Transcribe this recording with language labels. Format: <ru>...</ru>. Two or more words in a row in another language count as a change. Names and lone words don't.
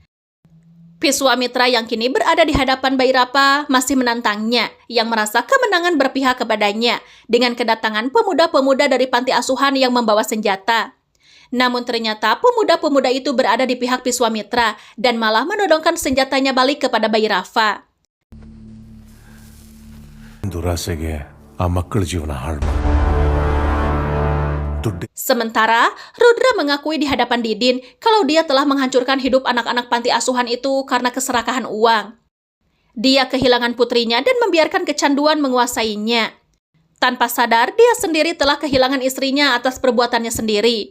<id>Viswamitra yang kini berada di hadapan bayi Rafa masih menantangnya yang merasa kemenangan berpihak kepadanya dengan kedatangan pemuda-pemuda dari panti asuhan yang membawa senjata. Namun ternyata pemuda-pemuda itu berada di pihak Viswamitra dan malah menodongkan senjatanya balik kepada bayi Rafa.</id> <kn>ದುರಾಸೆಗೆ ಆ ಮಕ್ಕಳ ಜೀವನ ಹಾಳು ಮಾಡು. ದುಡ್ಡು</kn> <id>Sementara, Rudra mengakui di hadapan Didin kalau dia telah menghancurkan hidup anak-anak panti asuhan itu karena keserakahan uang. Dia kehilangan putrinya dan membiarkan kecanduan menguasainya. Tanpa sadar, dia sendiri telah kehilangan istrinya atas perbuatannya sendiri.</id>